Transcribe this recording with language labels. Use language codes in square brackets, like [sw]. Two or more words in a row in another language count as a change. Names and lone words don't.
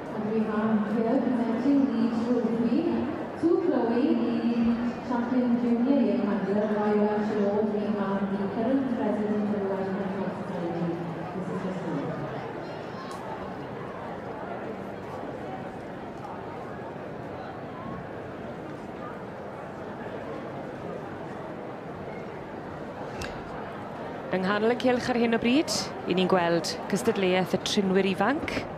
[en] we have here presenting the trophy to Chloe, the champion junior year handler. While actually we have the current president of the Welsh National Society, Mrs. Christine. [cy] Yng nghanol y cylch ar hyn o bryd, i ni'n gweld cystadleuaeth y trinwyr ifanc.